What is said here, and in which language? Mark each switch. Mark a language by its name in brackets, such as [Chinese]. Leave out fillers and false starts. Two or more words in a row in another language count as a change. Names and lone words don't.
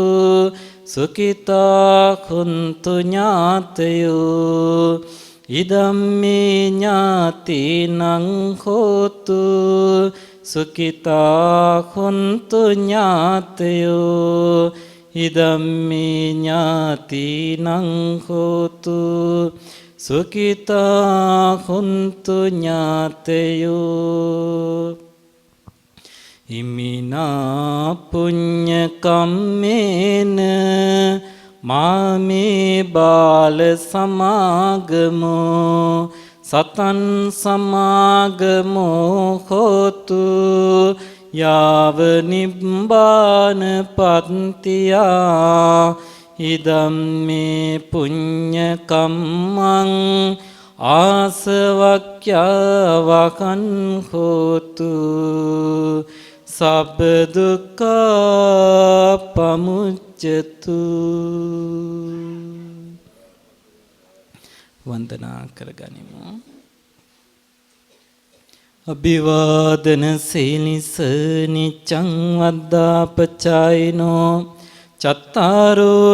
[Pali] සුඛිතා කුන්තු ඥාතයෝ ඉදම්මේ ඥාතේනං හෝතු සුඛිතා කුන්තු ඥාතයෝ ඉදම්මේ ඥාතීනං හෝතු සුඛිතා කුන්තු ඥාතයෝ ඉමිනා පුඤ්ඤ කම්මේන මාමේ බාල සමාගමෝ සතන් සමාගමෝ හෝතු යාව නිබ්බාන පත්තියා ඉදම්මේ පුඤ්ඤ කම්මං ආසවක්ඛ්‍යවකං හෝතු සබ්බ දුක්ඛා පමුච්ඡතු. [Sinhala] වන්දනා කරගනිමු. [Pali] අභිවාදන සීලිස නිච්ඡං වද්දාපචායිනෝ චත්තාරෝ